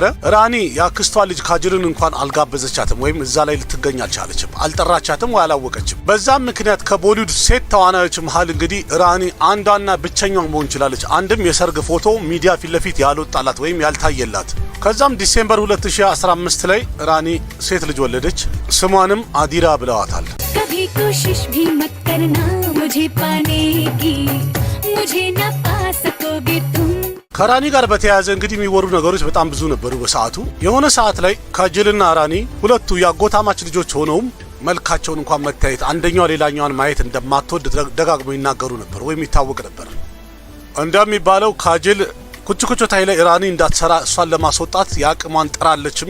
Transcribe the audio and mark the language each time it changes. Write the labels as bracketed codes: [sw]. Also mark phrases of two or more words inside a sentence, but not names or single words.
[am] ራኒ ያክስቷ ልጅ ካጅልን እንኳን አልጋበዘቻትም ወይም እዛ ላይ ልትገኝ አልቻለችም፣ አልጠራቻትም ወይ አላወቀችም። በዛም ምክንያት ከቦሊውድ ሴት ተዋናዮች መሃል እንግዲህ ራኒ አንዷና ብቸኛዋ መሆን ችላለች። አንድም የሰርግ ፎቶ ሚዲያ ፊት ለፊት ያልወጣላት ወይም ያልታየላት። ከዛም ዲሴምበር 2015 ላይ ራኒ ሴት ልጅ ወለደች። ስሟንም አዲራ ብለዋታል። [hi] कभी कोशिश भी मत करना मुझे पाने की मुझे ना पा सकोगे तुम [am] ከራኒ ጋር በተያያዘ እንግዲህ የሚወሩ ነገሮች በጣም ብዙ ነበሩ በሰዓቱ። የሆነ ሰዓት ላይ ካጅልና ራኒ ሁለቱ ያጎታማች ልጆች ሆነውም መልካቸውን እንኳን መታየት አንደኛው ሌላኛዋን ማየት እንደማትወድ ደጋግሞ ይናገሩ ነበር ወይም ይታወቅ ነበር። እንደሚባለው ካጅል ኩችኩቹ ታይ ላይ ራኒ እንዳትሰራ እሷን ለማስወጣት ያቅሟን ጥራለችም